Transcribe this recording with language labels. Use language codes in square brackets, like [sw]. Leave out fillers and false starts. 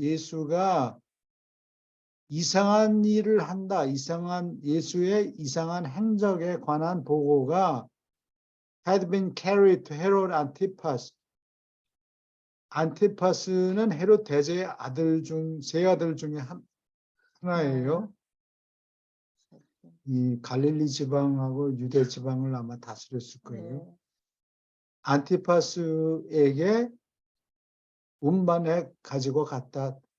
[ko] 예수가 이상한 일을 한다. 예수의 이상한 행적에 관한 보고가 [en] had been carried to Herod Antipas. [ko] 안티파스는 헤롯 대제의 세 아들 중에 하나예요. 이 갈릴리 지방하고 유대 지방을 아마 다스렸을 거예요. 안티파스에게 운반해 가지고 갔다.